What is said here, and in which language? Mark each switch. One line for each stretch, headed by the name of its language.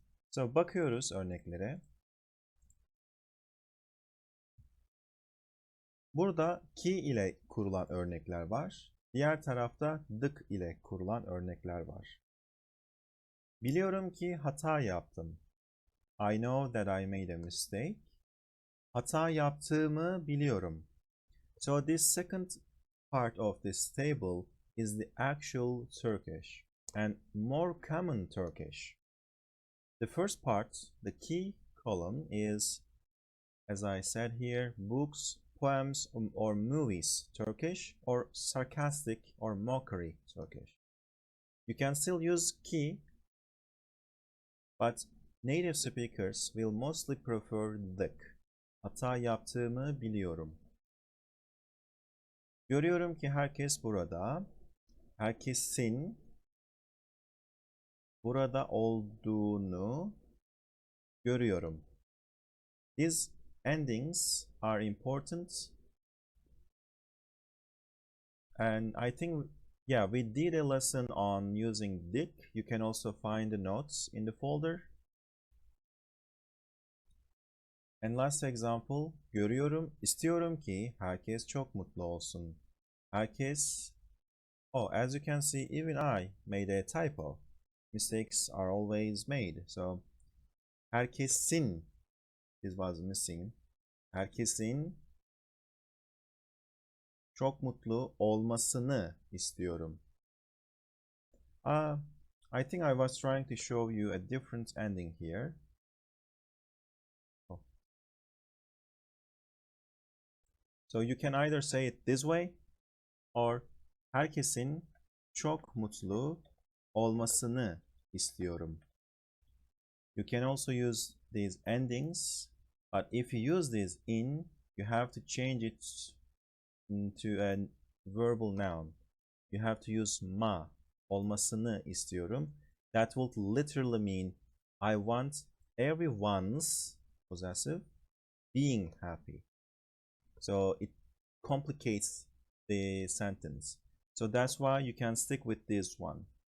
Turkish: So, bakıyoruz örneklere. Burada ki ile kurulan örnekler var. Diğer tarafta dık ile kurulan örnekler var. Biliyorum ki hata yaptım.
English: I know that I made a mistake.
Turkish: Hata yaptığımı biliyorum.
English: So this second part of this table is the actual Turkish and more common Turkish. The first part, the key column, is, as I said here, books, poems, or movies Turkish, or sarcastic or mockery Turkish. You can still use ki, but native speakers will mostly prefer dık.
Turkish: Hata yaptığımı biliyorum. Görüyorum ki herkes burada. Herkesin burada olduğunu görüyorum.
English: These endings are important. And I think, yeah, we did a lesson on using dik. You can also find the notes in the folder. And last example,
Turkish: görüyorum, istiyorum ki herkes çok mutlu olsun.
English: Herkes, oh, as you can see, even I made a typo. Mistakes are always made. So, herkesin, this was missing. Herkesin
Turkish: çok mutlu olmasını istiyorum.
English: I think I was trying to show you a different ending here. Oh. So you can either say it this way or
Turkish: herkesin çok mutlu olmasını istiyorum.
English: You can also use these endings, but if you use this in, you have to change it into a verbal noun. You have to use ma,
Turkish: olmasını istiyorum.
English: That would literally mean I want everyone's possessive being happy. So it complicates the sentence. So that's why you can stick with this one.